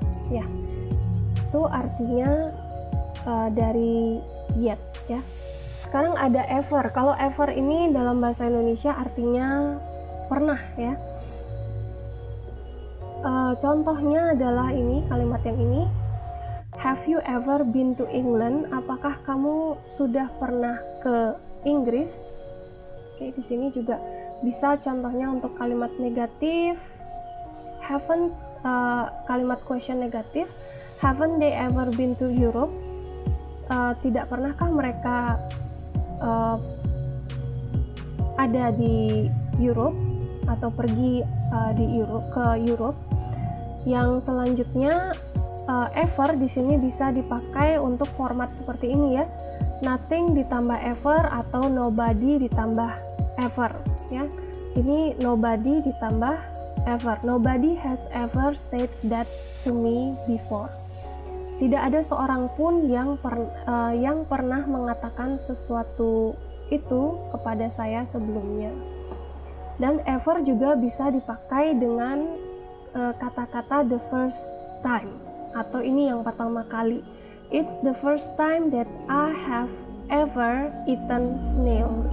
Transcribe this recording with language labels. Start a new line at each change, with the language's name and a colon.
Indonesian: Ya, itu artinya dari yet ya. Sekarang ada ever. Kalau ever ini dalam bahasa Indonesia artinya pernah ya. Contohnya adalah ini, kalimat yang ini.
English: Have you ever been to England?
Indonesian: Apakah kamu sudah pernah ke Inggris? Oke, di sini juga bisa contohnya untuk kalimat negatif. Haven't, kalimat question negatif.
English: Haven't they ever been to Europe?
Indonesian: Tidak pernahkah mereka ada di Europe atau pergi ke Europe? Yang selanjutnya ever di sini bisa dipakai untuk format seperti ini ya. Nothing ditambah ever atau nobody ditambah ever ya. Ini nobody ditambah ever.
English: Nobody has ever said that to me before.
Indonesian: Tidak ada seorang pun yang pernah mengatakan sesuatu itu kepada saya sebelumnya. Dan ever juga bisa dipakai dengan kata-kata the first time, atau ini yang pertama kali.
English: It's the first time that I have ever eaten snail.